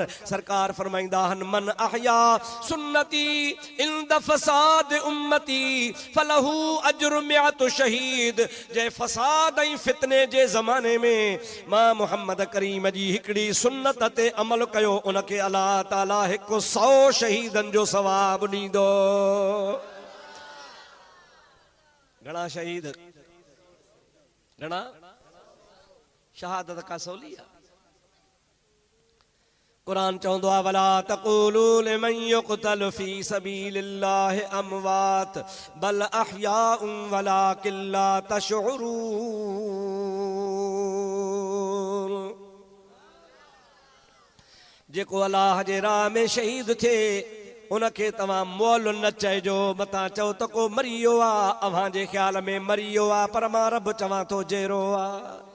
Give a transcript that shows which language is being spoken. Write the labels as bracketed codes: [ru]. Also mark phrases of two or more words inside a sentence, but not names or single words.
[sd] सरकार फरमाईंदा आहिनि [ar] من أحيا سنتي عند فساد أمتي فله أجر مائة شهيد [sd] जे फसाद ऐं फितने जे ज़माने में मां मुहम्मद करीम जी हिकिड़ी सुन्नत ते अमल कयो उनखे अलाह ताला हिकु 100 शहीदन जो सवाब ॾींदो घणा शहीद घणा शहादत का सवली आहे कुरान चवंदो आहे [ar] ولا تقولوا لمن يقتل في سبيل الله أموات بل أحياء ولكن لا تشعرون [sd] जेको अल्लाह जे राह में शहीद थे उनखे तव्हां मोल न चइजो मतां चओ त को मरी वियो आहे अव्हां जे ख़्याल में मरी वियो आहे पर मां रब चवां थो जहिड़ो आहे